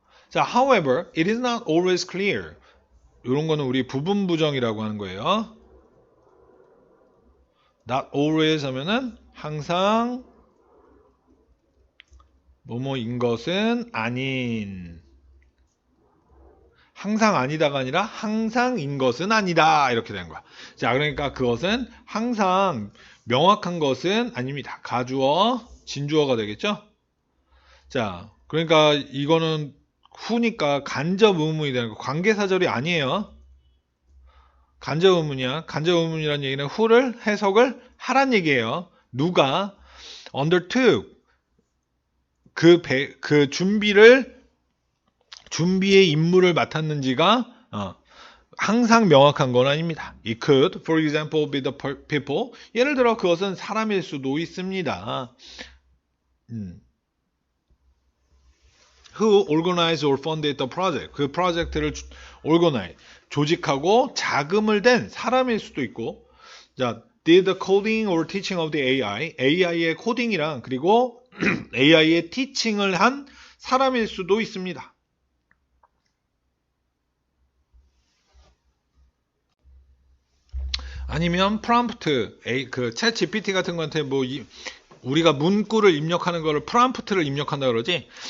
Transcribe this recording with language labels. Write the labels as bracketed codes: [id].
[en] 자, however, it is not always clear. [ko] 이런 거는 우리 부분부정이라고 하는 거예요. [en] Not always [ko] 하면은 항상 뭐뭐인 것은 아닌. 항상 아니다가 아니라 항상인 것은 아니다. 이렇게 되는 거야. 자, 그러니까 그것은 항상 명확한 것은 아닙니다. 가주어, 진주어가 되겠죠? 자, 그러니까 이거는 후니까 간접 의문이 되는 거. 관계사절이 아니에요. 간접 의문이야. 간접 의문이라는 얘기는 후를 해석을 하란 얘기예요. 누가 undertook 그 준비의 임무를 맡았는지가 항상 명확한 건 아닙니다. [en] It could, for example, be the people. [ko] 예를 들어 그것은 사람일 수도 있습니다. [en] Who organized or funded the project. [ko] 그 프로젝트를 organize, 조직하고 자금을 댄 사람일 수도 있고. [en] 자, did the coding or teaching of the AI. [ko] AI의 코딩이랑 그리고 AI의 티칭을 한 사람일 수도 있습니다. 아니면 프롬프트, 그 챗 GPT 같은 거한테 우리가 문구를 입력하는 거를 프롬프트를 입력한다 그러지.